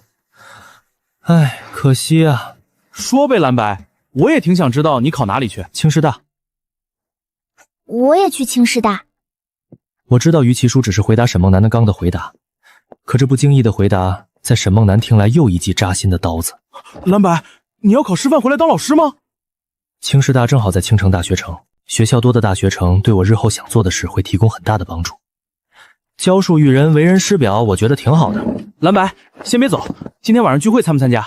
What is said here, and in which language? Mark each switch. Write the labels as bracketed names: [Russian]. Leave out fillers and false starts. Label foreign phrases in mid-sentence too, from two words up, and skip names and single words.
[Chinese] 唉，可惜啊。說唄，藍白，我也挺想知道你考哪裡去。清師大。我也去清師大。我知道於其書只是回答沈夢楠的剛的回答，可這不經意的回答，在沈夢楠聽來又一記扎心的刀子。藍白，你要考師範回來當老師嗎？清師大正好在青城大學城，學校多的大學城對我日後想做的事會提供很大的幫助。教書育人，為人師表，我覺得挺好的。藍白，先別走，今天晚上聚會參不參加？